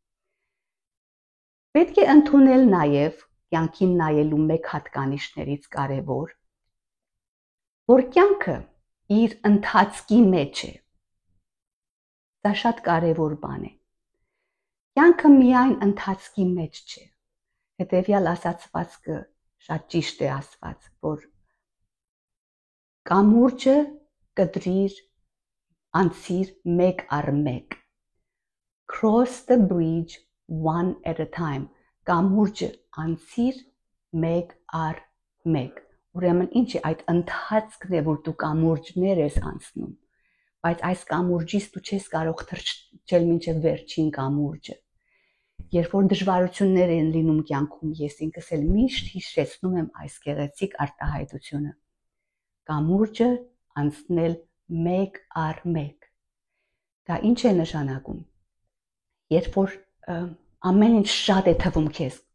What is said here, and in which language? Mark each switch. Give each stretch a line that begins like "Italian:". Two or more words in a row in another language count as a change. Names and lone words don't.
Armenian: Պետք է ընդունել նաև կյանքին նայելու մեկ հատկանիշներից կարևոր, որ կյանքը իր ընթացքի մեջ է։ Դա շատ կարևոր բան է։ Կյանքը միայն ընթացքի մեջ չէ։ Հետևյալ ասացվածքը շատ ճիշտ է ասված, որ կամուրջը կտրիր, անցիր մեկ առ մեկ։
English: Cross the bridge one at a time։
Armenian: Կամուրջը անցիր մեկ առ մեկ։ Ուրեմն ինչ է այդ ընթացքն է, որ դու կամուրջներ ես անցնում, բայց այս կամուրջից դու չես կարող թռչել մինչև վերջին կամուրջը։ Երբ որ դժվարություններ են լինում կյանքում, ես ինքս էլ միշտ հիշեցնում եմ այս գեղեցիկ արտահայտությունը։ Կամուրջը անցնել մեկ առ մեկ։ Դա ինչ է նշանակում։ Երբ որ ամեն ինչ շատ է թվում քեզ,